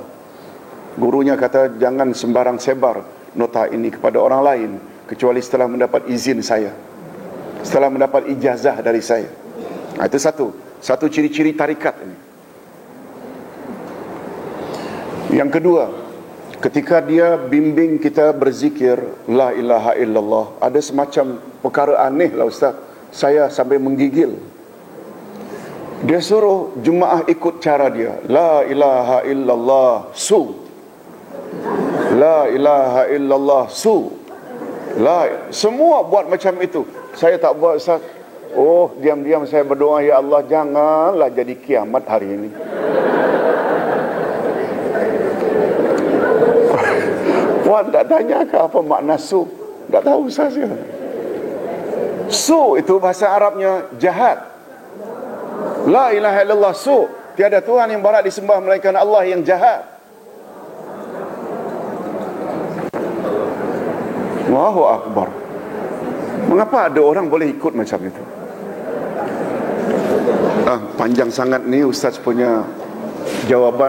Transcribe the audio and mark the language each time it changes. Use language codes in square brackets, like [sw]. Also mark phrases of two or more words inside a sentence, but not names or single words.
[ms] Gurunya kata, jangan sembarang sebar nota ini kepada orang lain kecuali setelah mendapat izin saya, setelah mendapat ijazah dari saya. Itu satu. Satu ciri-ciri tarikat ini. Yang kedua, ketika dia bimbing kita berzikir [ar] لا إله إلا الله, [ms] ada semacam perkara aneh lah Ustaz, saya sampai menggigil. Dia suruh jemaah ikut cara dia, [ar] لا إله إلا الله سوء، لا إله إلا الله سوء, [ms] semua buat macam itu. Saya tak buat Ustaz. Oh, diam-diam saya berdoa, ya Allah janganlah jadi kiamat hari ini. Puan tak tanya ke apa makna su? Tak tahu saya. Su itu bahasa Arabnya jahat. [ar] لا إله إلا الله سوء, [ms] tiada Tuhan yang berhak disembah melainkan Allah yang jahat. [ar] الله أكبر. [ms] Mengapa ada orang boleh ikut macam itu? Panjang sangat ni Ustaz punya jawaban.